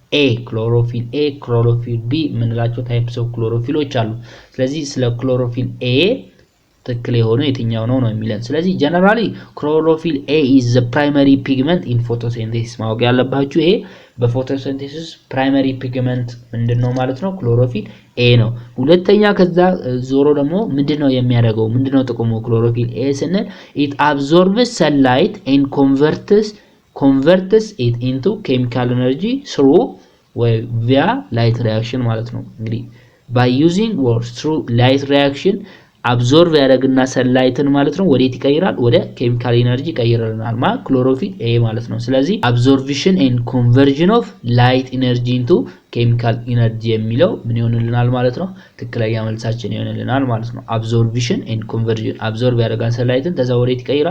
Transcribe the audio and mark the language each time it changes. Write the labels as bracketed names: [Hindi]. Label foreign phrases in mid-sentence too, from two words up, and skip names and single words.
[Amharic] B ምንላቸው [English] types of chlorophylሎች [Amharic] አሉ ስለዚህ ስለ [English] chlorophyll A [Amharic] ትክክል የሆነው የትኛው ነው የሚለን ስለዚህ generally [English] chlorophyll A is the primary pigment in photosynthesis [Amharic] ማወቅ ያለባችሁ ይሄ በፎቶሲንቴሲስ [English] primary pigment [Amharic] ምንድነው ማለት ነው [English] chlorophyll A [Amharic] ነው ሁለተኛ ከዛ ዞሮ ደግሞ ምንድነው የሚያደርገው ምንድነው ጥቅሙ [English] chlorophyll A [Amharic] ስንል [English] it absorbs sunlight and converts it into chemical energy through via light reaction [Amharic] ማለት ነው እንግዲህ [English] by using or through light reaction [Amharic] አብዞርቭ ያደርግና ሰንላይትን ማለት ነው ወዴት ይቀይራል? ወደ [English] chemical energy [Amharic] ይቀይራልናል ክሎሮፊል ይሄ ማለት ነው። ስለዚህ [English] absorption and conversion of light energy into chemical energy [Amharic] የሚለው ምን ይሆንልናል ማለት ነው? ትክክለኛ መልሳችን ይሆንልናል ማለት ነው። [English] absorption and conversion [Amharic] አብዞርቭ ያደርጋል ሰንላይትን ከዛ ወዴት ይቀይራል?